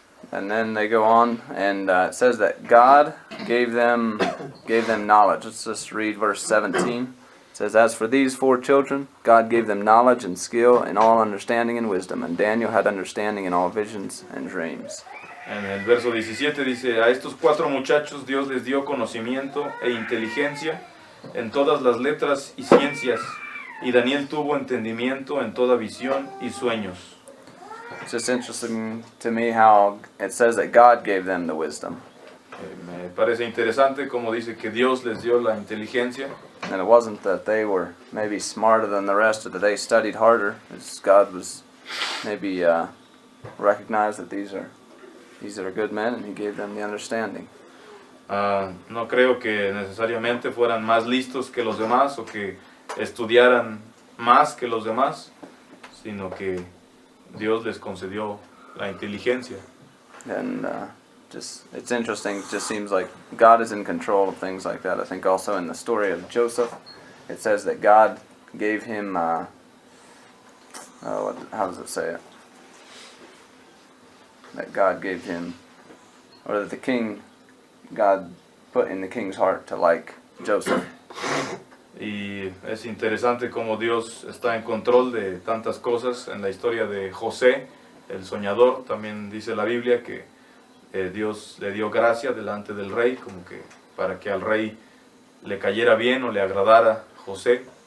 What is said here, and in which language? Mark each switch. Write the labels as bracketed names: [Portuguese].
[English] And then they go on, and it says that God gave them knowledge. Let's just read verse 17. It says, as for these 4 children, God gave them knowledge and skill in all understanding and wisdom, and Daniel had understanding in all visions and dreams. [Spanish] En el verso 17 dice, a estos 4 muchachos Dios les dio conocimiento e inteligencia en todas las letras y ciencias, y Daniel tuvo entendimiento en toda visión y sueños. [English] It's just interesting to me how it says that God gave them the wisdom. [Spanish] Me parece interesante como dice que Dios les dio la inteligencia. [English] And it wasn't that they were maybe smarter than the rest or that they studied harder. It's God was maybe recognized that these are good men, and He gave them the understanding. [Spanish] No creo que necesariamente fueran más listos que los demás o que estudiaran más que los demás, sino que Dios les concedió la inteligencia. [English] And it's interesting. It just seems like God is in control of things like that. I think also in the story of Joseph, it says that God gave him, how does it say it? That God gave him, or that the king, God put in the king's heart to like Joseph. [Spanish] Y es interesante cómo Dios está en control de tantas cosas. En la historia de José, el soñador, también dice la Biblia que Dios le dio gracia delante del rey, como que para que al rey le cayera bien o le agradara José.